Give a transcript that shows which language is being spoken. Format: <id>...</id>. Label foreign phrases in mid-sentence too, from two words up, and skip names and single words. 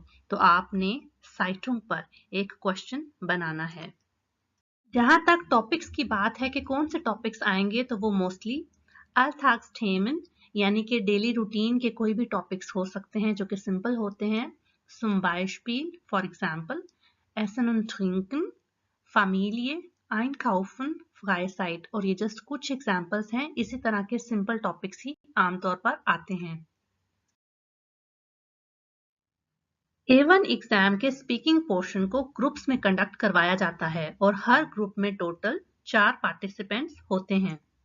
<hi>तो आपने साइटुंग पर एक क्वेश्चन बनाना है। जहां तक टॉपिक्स की बात है कि कौन से टॉपिक्स आएंगे, तो वो मोस्टली अल्थाक्सथेमन यानी कि</hi> <en>daily routine</en> <hi>के कोई भी टॉपिक्स हो सकते हैं जो कि सिंपल होते हैं।</hi> <de>zum Beispiel</de> <en>for example</en> <de>Essen und trinken, Familie, einkaufen, Freizeit।</de> <hi>और ये जस्ट कुछ एग्जाम्पल्स हैं। इसी तरह के</hi> <en>simple topics</en> <hi>ही आमतौर पर आते हैं। A1 एग्जाम के</hi> <en>speaking portion</en> <hi>को ग्रुप्स में कंडक्ट करवाया जाता है और हर ग्रुप में टोटल 4 पार्टिसिपेंट्स होते हैं।</hi>